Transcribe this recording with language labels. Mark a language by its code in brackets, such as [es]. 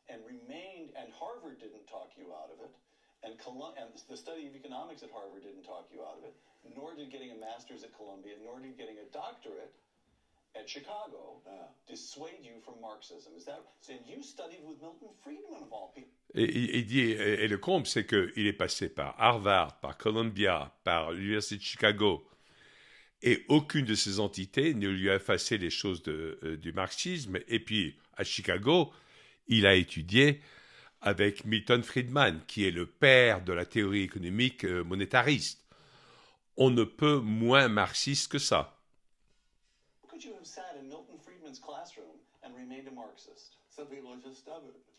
[en] And Harvard didn't talk you out of it. And the study of economics at Harvard didn't talk you out of it, nor did getting a master's at Columbia, nor did getting a doctorate at Chicago dissuade you from Marxism. Is that? And you studied with Milton Friedman of all people. [fr] Et il dit, et le comble, c'est qu'il est passé par Harvard, par Columbia, par l'Université de Chicago, et aucune de ces entités ne lui a effacé les choses du marxisme. Et puis, à Chicago, il a étudié avec Milton Friedman, qui est le père de la théorie économique monétariste. On ne peut moins marxiste que ça. [en] Could you have sat in Milton Friedman's classroom and remained a Marxist? Some people are just stubborn.